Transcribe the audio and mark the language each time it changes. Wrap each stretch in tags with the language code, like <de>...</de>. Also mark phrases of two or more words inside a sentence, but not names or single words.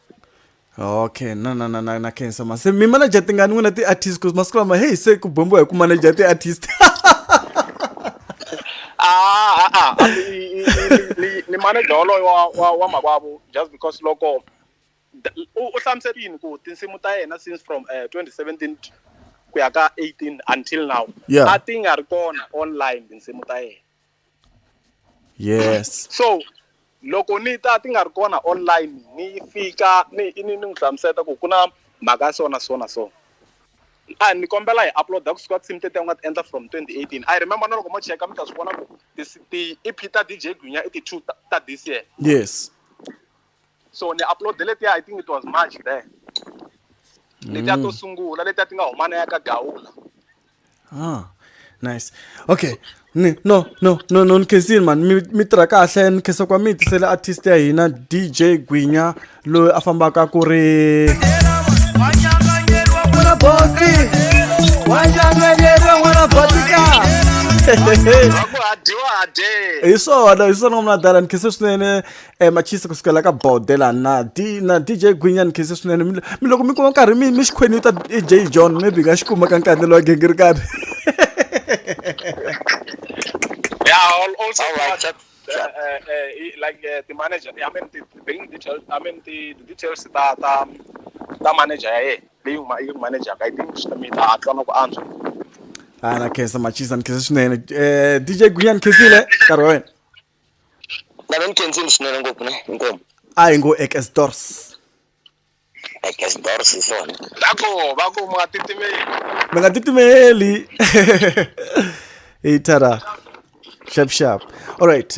<ts>Okay, na khensa ma. Se mi manager tingani n'wina ti-artist cause masiku lama hey se ku bombiwa hi ku manager ti-artist. Ni manager waloyo wa makwavo</ts> <en>just because</en> <ts>loko u hlamuserile ku tinsimu ta yena</ts> <en>since from</en> <ts>2017 ku ya ka 18</ts> <en>until now</en> <ts>a ti nga ri kona online tinsimu ta yena.</ts> <en>Yes.</en> <ts>So loko ni ta ti nga ri kona online ni fika ni n'wi hlamuseta ku ku na mhaka so ni kombela hi upload ku squad sim tete u nga ti endla from 2018.</ts> <en>I remember</en> <ts>na loko mo cheka mi ta swi vona ku ti-EP ta DJ Gwinya i ti-2 ta</ts> <en>this year. Yes. So ni upload letiya I think it was March there.</en> <ts>Letiya to sungula letiya ti nga humana ya ka Gawula.</ts> <en>Nice. Okay.</en> <ts>No, nkhensi man mi tirha kahle ni khensa kwa mi tisele artist ya hina DJ Gwinya loyi a fambaka ku ri Wanyanganyeriwa n'wana Boti. Wanyanganyeriwa n'wana Boti ka. Hi swona n'wana dala ni khensa swinene machisa kusukela ka bodela na DJ Gwinya ni khensa swinene mi loko mi kuma nkarhi mi xikhweni ta J John maybe nga xi kuma ka Nkanelo wa Gingirikani.</ts> <en>Yeah, also like the manager. I mean, bring details. I mean, the details that the manager. Being my manager, I think me that I cannot answer.</en> <ts>Na khensa machisa ni khensa swinene DJ Gwinya ni khensile nkarhi wa wena. Na ni khensile swinene ngopfu ne inkomo. A hi ngo Ekesdors. Ekesdors hi swona. Bako mi nga titimeli.</ts> <en>Hey tada. Sharp. All right.</en>